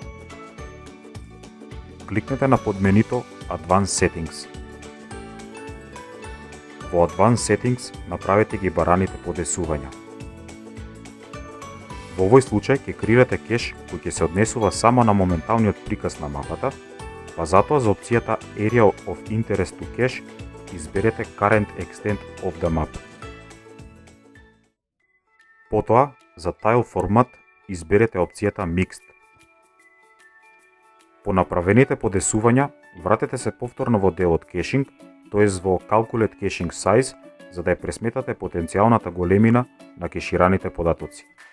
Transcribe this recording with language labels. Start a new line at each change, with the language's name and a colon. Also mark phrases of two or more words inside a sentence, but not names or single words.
Macedonian: Кликнете на подменито
English: Advanced Settings.
Macedonian: Во
English: Advanced Settings
Macedonian: направете ги бараните подесувања. Во овој случај ќе креирате кеш кој ќе се однесува само на моменталниот приказ на мапата, па затоа за опцијата
English: Area of Interest to Cache
Macedonian: изберете
English: Current Extent of the Map.
Macedonian: Потоа, за
English: Tile Format
Macedonian: изберете опцијата Mixed. По направените подесувања, вратете се повторно во делот Caching, тоест во
English: Calculate Caching Size,
Macedonian: за да ја пресметате потенцијалната големина на кешираните податоци.